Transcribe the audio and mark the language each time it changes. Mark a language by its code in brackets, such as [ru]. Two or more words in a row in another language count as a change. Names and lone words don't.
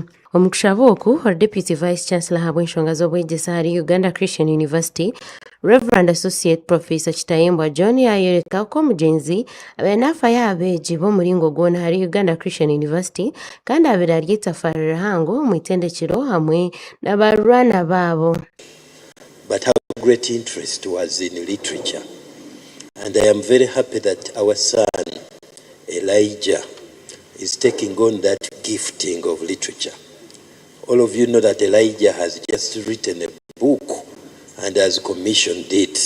[nyn] Omukushaboku [en] Deputy Vice Chancellor [nyn] habwenshonga z'obwegyesa hari Uganda Christian University Reverend Associate Professor Kitayembwa John yayereka ko mugenzi abenafa yabeje bo muringo gwona hari Uganda Christian University kandi abera ryitafarira hango mu itendekero hamwe n'abarwana babo. [en] But our great interest was in literature, and I am very happy that our son Elijah is taking on that gifting of literature. All of you know that Elijah has just written a book and has commissioned it.